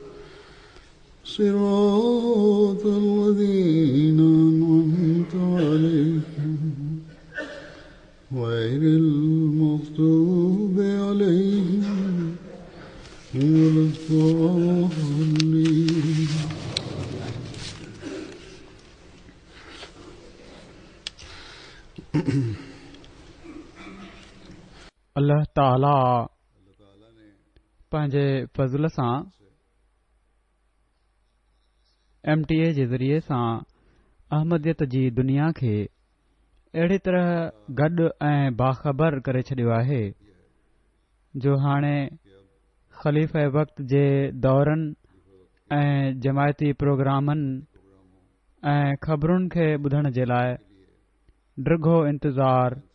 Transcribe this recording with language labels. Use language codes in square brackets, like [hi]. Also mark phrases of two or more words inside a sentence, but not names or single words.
[ar] صراط الذين أنعمت عليهم غير المغضوب عليهم ولا الضالين. [sd] अल्लाह ताला पंहिंजे फज़ल सां MTA जे ज़रिए सां अहमदियत जी दुनिया खे अहिड़ी तरह गॾु ऐं बाख़बर करे छॾियो आहे जो हाणे ख़लीफ़े वक़्त जे दौरनि ऐं जमायती प्रोग्रामनि ऐं ख़बरुनि खे ॿुधण जे लाइ डिघो इंतज़ार